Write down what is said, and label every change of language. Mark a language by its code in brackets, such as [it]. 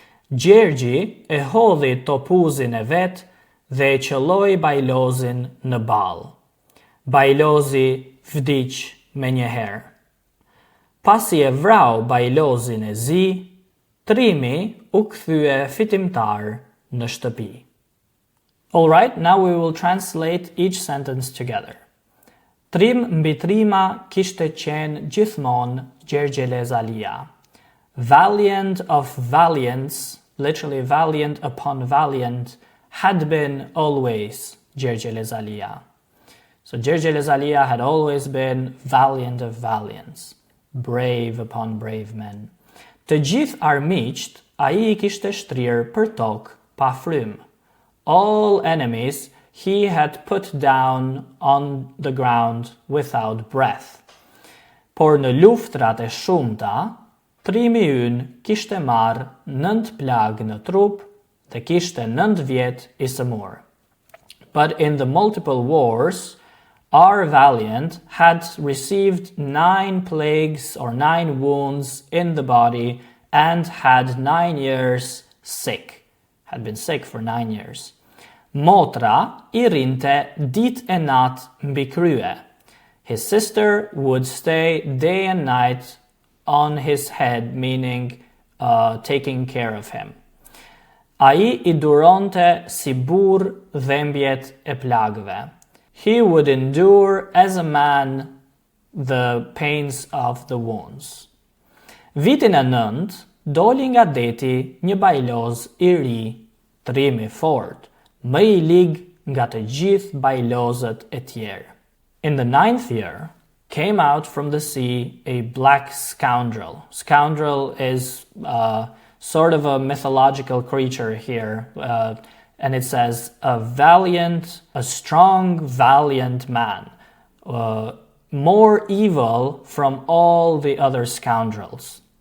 [sq] Gjergji e hodhi topuzin e vet dhe e qëlloi bajlozin në ball. Bajlozi vdiq me njëherë. Pasi e vrau bajlozin e zi, trimi u kthye fitimtar në shtëpi. [en] Alright, now we will translate each sentence together. [sq] Trim mbi trima kishte qenë gjithmonë Gjergjeles Alia. [en] Valiant of valiants, literally valiant upon valiant, had been always Gjergjeles Alia. So Gjergjeles Alia had always been valiant of valiants, brave upon brave men. [sq] Të gjithë armiqt ai I kishte shtrirë për tokë pa frymë. [en] All enemies he had put down on the ground without breath. [sq] Por në luftrat e shumta, trimi ynë kishte marrë 9 plagë në trup dhe kishte 9 vjet I sëmurë. [en] But in the multiple wars, our valiant had received 9 plagues or 9 wounds in the body and had 9 years sick. Had been sick for 9 years. [sq] Motra I rinte dit e nat mbi krye. [en] His sister would stay day and night on his head, meaning taking care of him. [sq] Ai I duronte si burr dhembjet e plagëve. [en] He would endure as a man the pains of the wounds. [sq] Vitin e 9 doli nga deti një bajloz I ri, trimi fort, më I lig nga të gjithë bajlozët e tjerë. [en] In the 9th year came out from the sea a black scoundrel. Scoundrel is sort of a mythological creature here, and it says a strong, valiant man, more evil from all the other scoundrels.